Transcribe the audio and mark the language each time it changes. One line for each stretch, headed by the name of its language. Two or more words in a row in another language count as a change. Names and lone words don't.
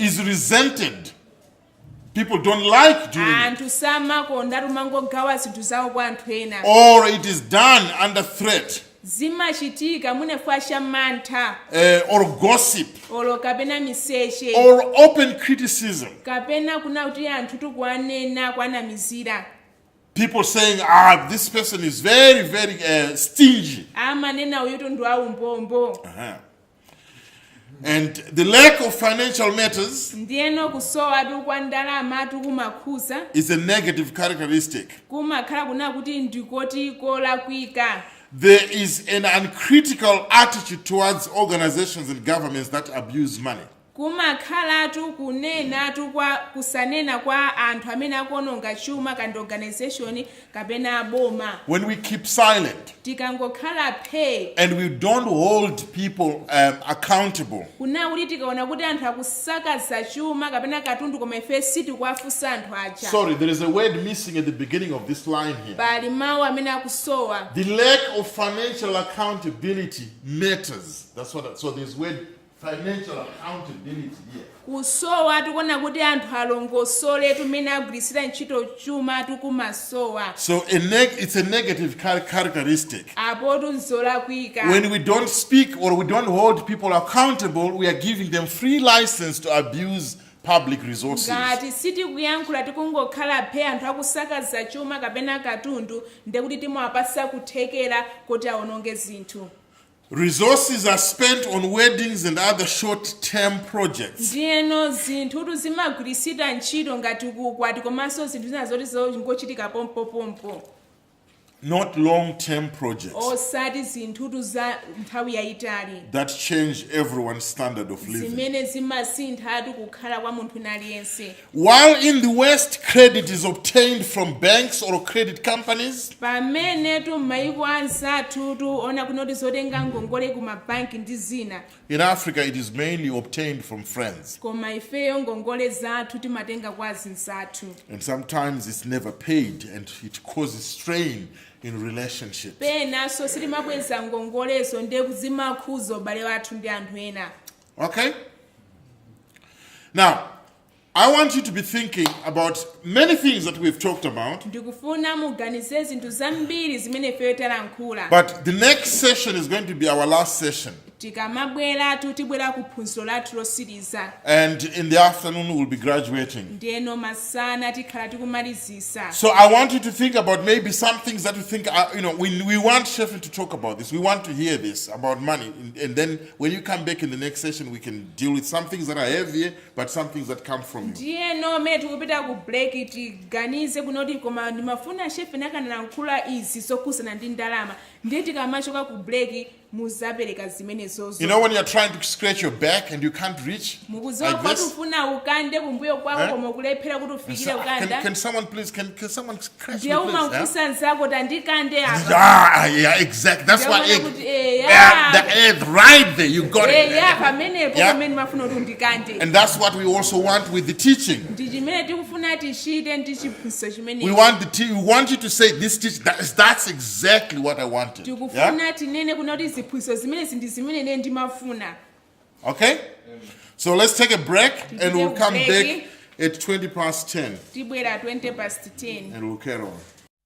English: is resented. People don't like doing it.
Nyanja: anthu samakonda tumangogawa zinthu zawo kwa anthu ena.
English: Or it is done under threat
Nyanja: zimachitika munefuwa cha mantha
English: or gossip
Nyanja: olo kapena miseche
English: or open criticism.
Nyanja: kapena kuna kuti anthu tikuwanena kwanamizira.
English: People saying, this person is very, very stingy.
Nyanja: amanena uyutu ndi aumbombo.
English: And the lack of financial matters
Nyanja: ndiyeno kusowa kwa ndalama kumakhuza
English: is a negative characteristic.
Nyanja: kumakhala kuna kuti ndikoti kolakwika.
English: There is an uncritical attitude towards organizations and governments that abuse money.
Nyanja: kumakhalatu kunenatu kwa kusanena kwa anthu amene akuononga chuma kandi organization kapena aboma.
English: When we keep silent
Nyanja: tikangokhala phe
English: and we don't hold people accountable,
Nyanja: kuna kuti tikaona kuti anthu akusakaza chuma kapena katundu koma ife sitikuwafunsa anthu aja.
English: sorry, there is a word missing at the beginning of this line here.
Nyanja: pali mawu amene akusowa.
English: The lack of financial accountability matters. So there's word financial accountability here.
Nyanja: kusowa tikuona kuti anthu alongosole tumene agwirisira ntchito chuma tikumasowa.
English: So it's a negative characteristic.
Nyanja: apo tunzolakwika.
English: When we don't speak or we don't hold people accountable, we are giving them free license to abuse public resources.
Nyanja: ngati sitikuyankhula tikungokhala phe anthu akusakaza chuma kapena katundu ndekuti timawapasa kuthekera kuti aononge zinthu.
English: Resources are spent on weddings and other short-term projects.
Nyanja: ndiyeno zinthutu zimagwirisira ntchito ngati kukwati komanso zinthu zina zoti zingochitika pompopompo.
English: Not long-term projects
Nyanja: osati zinthutu za nthawi yayitali
English: that change everyone's standard of living.
Nyanja: zimene zimasinthatu kukhala kwa munthu aliyense.
English: While in the West, credit is obtained from banks or credit companies,
Nyanja: pamene m'mayiko anzathu ona kunoti zotenga ngongole ku mabanki ndi zina.
English: in Africa it is mainly obtained from friends.
Nyanja: koma ifeyo ngongole zathu timatenga kwa azinzathu.
English: And sometimes it's never paid and it causes strain in relationships.
Nyanja: penanso sitimabweza ngongolezo ndiye zimakhuza ubale wathu ndi anthu ena.
English: Okay? Now, I want you to be thinking about many things that we've talked about.
Nyanja: ndikufuna muganize zinthu zambiri zimene ifeyo talankhula.
English: But the next session is going to be our last session.
Nyanja: tikamabwera tibwera ku phunziro lathu losiriza.
English: And in the afternoon, we'll be graduating.
Nyanja: ndiyeno masana tikhala tikumalizisa.
English: So I want you to think about maybe some things that you think, we want Sheffield to talk about this. We want to hear this about money. And then when you come back in the next session, we can deal with some things that are heavier, but some things that come from you.
Nyanja: ndiyeno mmene tikupita ku break tiganize kunoti koma ndimafuna shefe nakanalankhula izi zokhuzana ndi ndalama. ndiye tikamachoka ku break muzapereka zimenezozo.
English: You know when you're trying to scratch your back and you can't reach
Nyanja: mukuziwa
English: like
Nyanja: kuti
English: this?
Nyanja: ufuna ukande kumbuyo kwako koma ukulephera kuti ufikire ukanda.
English: Can someone please, can someone scratch me
Nyanja: ndiye
English: please?
Nyanja: umafunsa nzako tandikande apa.
English: Yeah, exactly. That's what
Nyanja: Ndiye kuti,
English: the egg right there. You got it.
Nyanja: pamenepo
English: Yeah.
Nyanja: pamene mafuna kuti undikande.
English: And that's what we also want with the teaching.
Nyanja: ndi chimene tikufuna tichite ndi chiphunzitso chimene.
English: We want you to say this teaching. That's exactly what I wanted. Yeah?
Nyanja: tikufuna tinene kunoti ziphunzitso zimenezi ndi zimene ine ndimafuna.
English: Okay. So let's take a break and we'll come break. back at 10:20.
Nyanja: tibwera 10 past 10.
English: And we'll carry on.